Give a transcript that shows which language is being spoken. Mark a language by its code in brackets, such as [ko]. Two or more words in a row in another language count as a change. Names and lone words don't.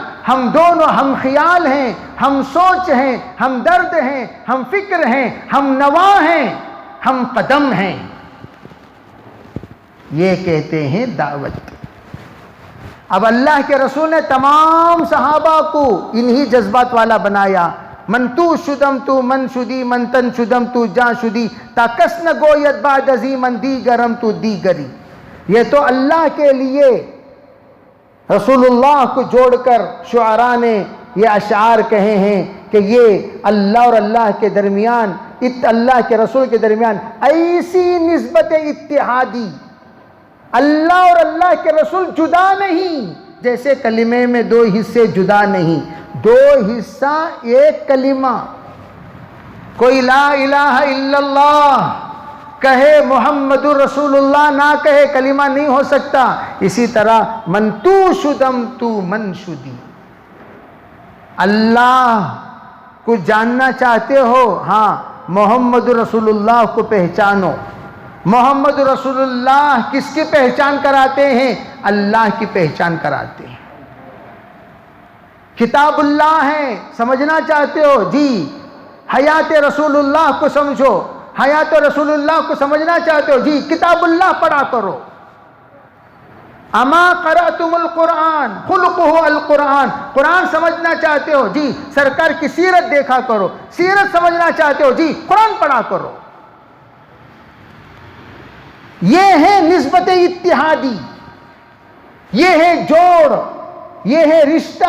[ur] ہم دونوں ہم خیال ہیں، ہم سوچ ہیں، ہم درد ہیں، ہم فکر ہیں، ہم نوا ہیں، ہم قدم ہیں. یہ کہتے ہیں دعوت. اب اللہ کے رسول نے تمام صحابہ کو انہی جذبات والا بنایا. [fa] من تو شدم تو من شدی، من تن شدم تو جا شدی، تا کس نہ گوید بعد ازی من دیگرم تو دیگری. [ur] یہ تو اللہ کے لیے رسول اللہ کو جوڑ کر شعراء نے یہ اشعار کہے ہیں کہ یہ اللہ اور اللہ کے درمیان، اللہ کے رسول کے درمیان ایسی نسبت اتحادی، اللہ اور اللہ کے رسول جدا نہیں، جیسے کلمے میں دو حصے جدا نہیں، دو حصہ ایک کلمہ. کوئی [ar] لا الہ الا اللہ [ur] کہے [ar] محمد رسول اللہ [ur] نہ کہے کلمہ نہیں ہو سکتا. اسی طرح [fa] من تو شدم تو من شدی. [ur] اللہ کو جاننا چاہتے ہو؟ ہاں، [ar] محمد رسول اللہ [ur] کو پہچانو. [ar] محمد رسول اللہ [ur] کس کی پہچان کراتے ہیں؟ اللہ کی پہچان کراتے ہیں. کتاب اللہ ہے، سمجھنا چاہتے ہو؟ جی حیات رسول اللہ کو سمجھو. حیات رسول اللہ کو سمجھنا چاہتے ہو؟ جی کتاب اللہ پڑھا کرو. [ar] اما قرأتم القرآن خلقہ القرآن. [ur] قرآن سمجھنا چاہتے ہو؟ جی سرکار کی سیرت دیکھا کرو. سیرت سمجھنا چاہتے ہو؟ جی قرآن پڑھا کرو. یہ ہے نسبت اتحادی، یہ ہے جوڑ، یہ ہے رشتہ.